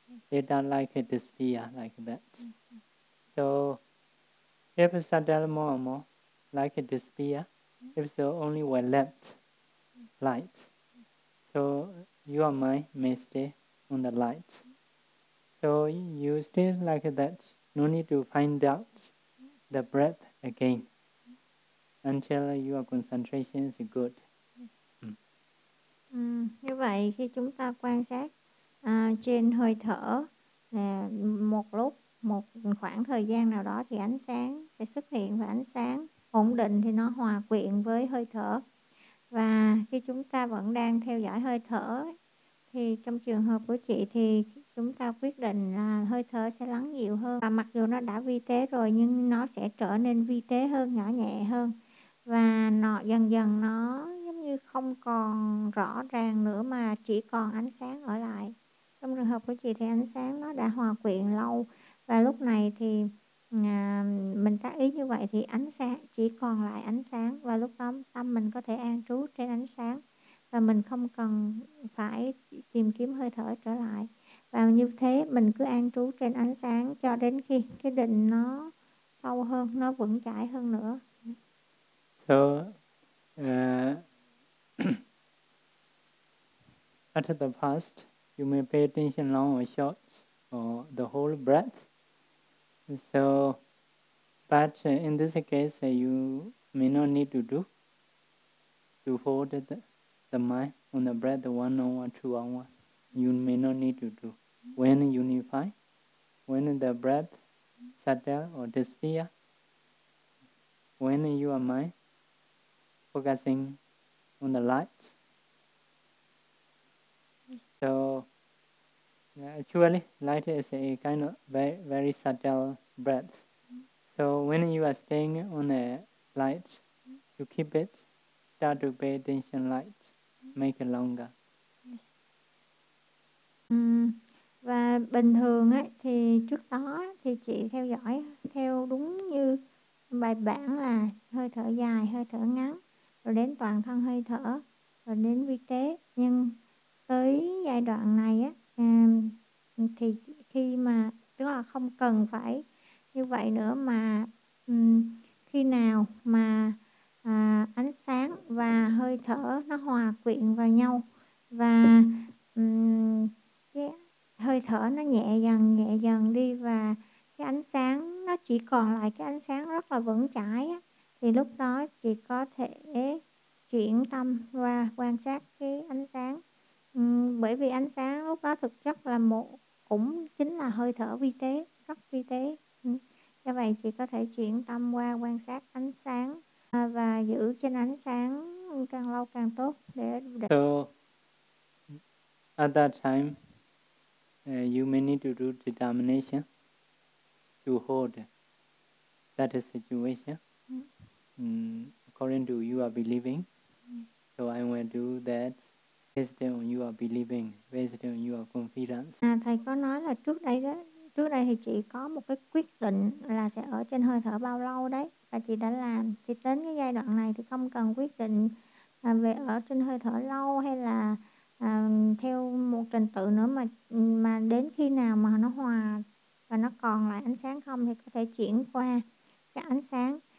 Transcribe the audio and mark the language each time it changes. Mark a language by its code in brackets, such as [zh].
[en] They don't like it disappear like that. So if it settle more and more, like it disappear, if so, only one left light. So your mind may stay on the light. So you stay like that, no need to find out the breath again until your concentration is good. [vi] Như vậy khi chúng ta quan sát trên hơi thở một lúc, một khoảng thời gian nào đó thì ánh sáng sẽ xuất hiện và ánh sáng ổn định thì nó hòa quyện với hơi thở. Và khi chúng ta vẫn đang theo dõi hơi thở thì trong trường hợp của chị thì chúng ta quyết định là hơi thở sẽ lắng dịu hơn. Và mặc dù nó đã vi tế rồi nhưng nó sẽ trở nên vi tế hơn, nhỏ nhẹ hơn. Và nó dần dần nó giống như không còn rõ ràng nữa mà chỉ còn ánh sáng ở lại. Trong trường hợp của chị thì ánh sáng nó đã hòa quyện lâu. Và lúc này thì mình tác ý như vậy thì ánh sáng chỉ còn lại ánh sáng. Và lúc đó tâm mình có thể an trú trên ánh sáng. Và mình không cần phải tìm kiếm hơi thở trở lại. Và như thế mình cứ an trú trên ánh sáng cho đến khi cái định nó sâu hơn, nó vững chãi hơn nữa. [en] So, at the past, you may pay attention long or short, or the whole breath. So, but in this case, you may not need to do, to hold the mind on the breath 1 hour, 2 hours. You may not need to do. When unify, when the breath settle or disappear, when you are mind, focusing on the light. So actually light is a kind of very, very subtle breath. So when you are staying on the light, you keep it, start to pay attention light, make it longer. [vi] Và bình thường ấy thì trước đó thì chị theo dõi theo đúng như bài bản là hơi thở dài, hơi thở ngắn. Rồi đến toàn thân hơi thở, rồi đến vi tế. Nhưng tới giai đoạn này á, thì khi mà, tức là không cần phải như vậy nữa mà khi nào mà ánh sáng và hơi thở nó hòa quyện vào nhau và cái hơi thở nó nhẹ dần đi và cái ánh sáng nó chỉ còn lại cái ánh sáng rất là vững chãi á. Thì lúc đó chị có thể chuyển tâm qua quan sát cái ánh sáng. Bởi vì ánh sáng lúc đó thực chất là một, cũng chính là hơi thở vi tế, rất vi tế. Do vậy chị có thể chuyển tâm qua quan sát ánh sáng và giữ trên ánh sáng càng lâu càng tốt. Để [en] so, at that time, you may need to do determination to hold that situation. According to you are believing, so I will do that based on you are believing, based on you are confidence. [vi] Thầy có nói là trước đây đó, trước đây thì chị có một cái quyết định là sẽ ở trên hơi thở bao lâu đấy, và chị đã làm. Thì đến cái giai đoạn này thì không cần quyết định về ở trên hơi thở lâu hay là theo một trình tự nữa, mà đến khi nào mà nó hòa và nó còn lại ánh sáng không thì có thể chuyển qua cái ánh sáng.